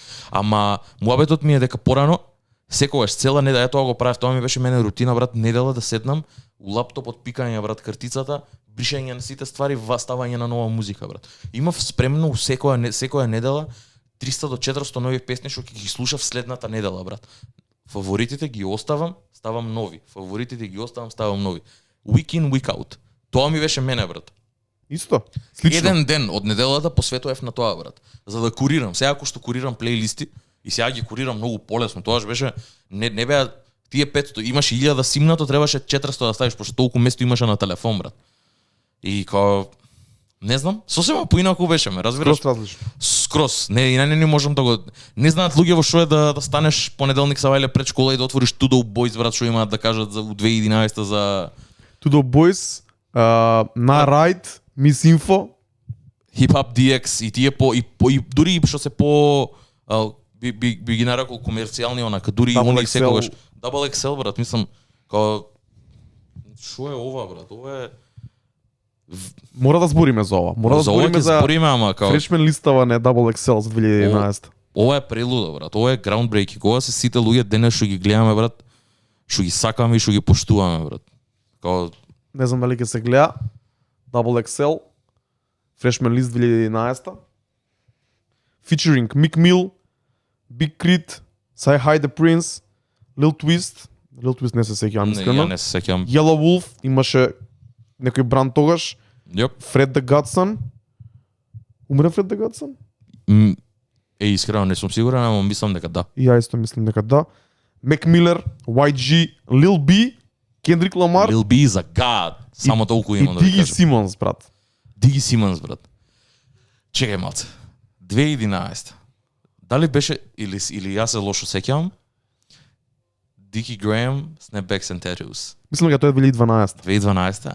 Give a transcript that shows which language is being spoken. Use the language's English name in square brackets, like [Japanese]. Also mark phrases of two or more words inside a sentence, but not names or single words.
[Macedonian] Ама муабетот ми е дека порано секогаш цела недела тоа го правев, тоа ми беше мене рутина брат, недела да седнам у лаптопот пикање брат картицата, бришање на сите ствари, ставање на нова музика брат. Имав спремно секоја недела 300 до 400 нови песни што ќе ги слушав следната недела брат. Фаворитите ги оставам, ставам нови. Фаворитите ги оставам, ставам нови. [English] Week in, week out. [Macedonian] Тоа ми беше мене брат. Исто. Слично. Еден ден од неделата посветував на тоа брат. За да курирам, сега ако што курирам плейлисти и сега ги курирам многу полесно, тоа беше не беа тие 500, имаш 1000 симнато, требаше 400 да ставиш, пошто толку место имаше на телефон брат. И као не знам, сосема поинаку беше, ме разбираш? Скрос различно. Скрос. Не можам да го не знаат луѓе што е да станеш понеделник савајле пред школа и да отвориш Tudor Boys брат, што имаат да кажат за 2011 за Tudor Boys, на Ride, Miss Info, Hip Hop DX и тие и дури што се би ги нарекол комерцијални онака, дури и они секогаш Double XL брат, мислам као што е ова брат? Ова е Мора да збориме за ова. Мора да збориме за ама као Freshman листава на Double XL за 2011. Ова е прелудо брат. Ова е groundbreaking. Кога се сите луѓе денес што ги гледаме брат, што ги сакаме и што ги поштуваме брат. Као не знам дали ќе се гледа Double XL Freshman list 2011. Featuring Meek Mill, Big Crit, Sci High the Prince, Lil Twist не се сеќавам искрено. Не се сеќавам. Yellow Wolf имаше некој бранд тогаш. Јоп. Fred the Godson. Умре Fred the Godson? Искрено не сум сигурен, ама мислам дека да. И ја исто мислам дека да. Mac Miller, YG, Lil B, Kendrick Lamar. [English] Lil B is a god. [Macedonian] Само толку имам да и ви Biggie кажам. Simmons, брат. Диги Симънс, брат. Чекај малце. 2011. Дали беше или јас се лошо сеќавам? Дики Греем, Snapbacks and Tattoos. Мислам дека тоа е 2012. 2012.